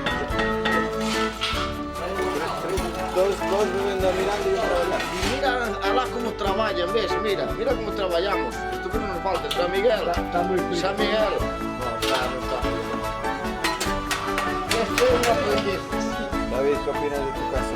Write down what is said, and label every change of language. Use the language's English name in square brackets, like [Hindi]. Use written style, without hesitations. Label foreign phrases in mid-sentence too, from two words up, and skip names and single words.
[Galician] Dos bebendo a mirando e traballando. Mira alá como traballan, ves, mira como traballamos. Isto que non nos falta, San Miguel. Está moi frío. San Miguel. Claro, está. Este é un aprendiz. [Spanish] David, que opinas de tu casa?